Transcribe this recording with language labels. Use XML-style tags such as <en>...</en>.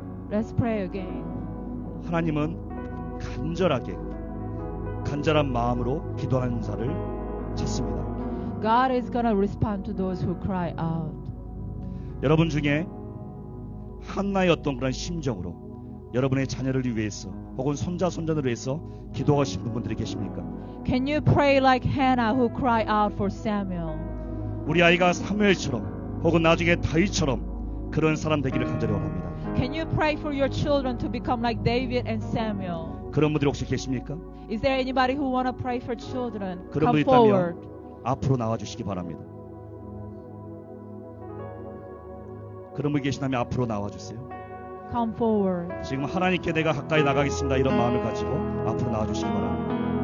<en>Let's pray again.</en> <ko>하나님은 간절한 마음으로 기도하는 자를 찾습니다.</ko> <en>God is gonna respond to those who cry out.</en> <ko>여러분 중에 한나의 어떤 그런 심정으로 여러분의 자녀를 위해서 혹은 손자손자를 위해서 기도하시는 분들이 계십니까?</ko> <en>Can you pray like Hannah who cried out for Samuel?</en> <ko>우리 아이가 사무엘처럼 혹은 나중에 다윗처럼 그런 사람 되기를 간절히 원합니다.</ko> <en>Can you pray for your children to become like David and Samuel?</en> <ko>그런 분들이 혹시 계십니까?</ko> <en>Is there anybody who want to pray for children?</en> <ko>그런</ko> <en>Come</en> <ko>분이 있다면</ko> <en>forward.</en> <ko>앞으로 나와주시기 바랍니다. 그런 분이 계시다면 앞으로 나와주세요.</ko> <en>Come forward.</en> <ko>지금 하나님께 내가 가까이 나가겠습니다 이런 마음을 가지고 앞으로 나와주시기 바랍니다.</ko>